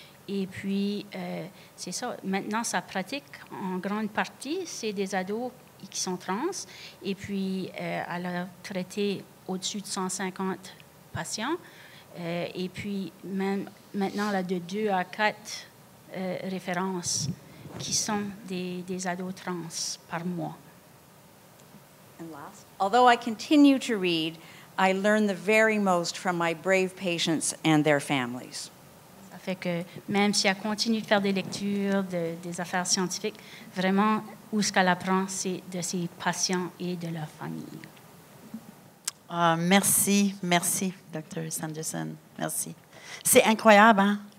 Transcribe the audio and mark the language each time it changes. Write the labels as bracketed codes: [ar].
[fr] Et puis, c'est ça, maintenant, sa pratique, en grande partie, c'est des ados qui sont trans. Et puis, elle a traité au-dessus de 150 patients. Et puis, même maintenant, elle a de 2 à 4 références qui sont des ados trans par mois. [en] And last, although I continue to read, I learn the very most from my brave patients and their families. [fr] Ça fait que même si elle continue de faire des lectures, des affaires scientifiques, vraiment, où ce qu'elle apprend, c'est de ses patients et de leur famille. Merci, Dr. Sanderson. Merci. C'est incroyable, hein?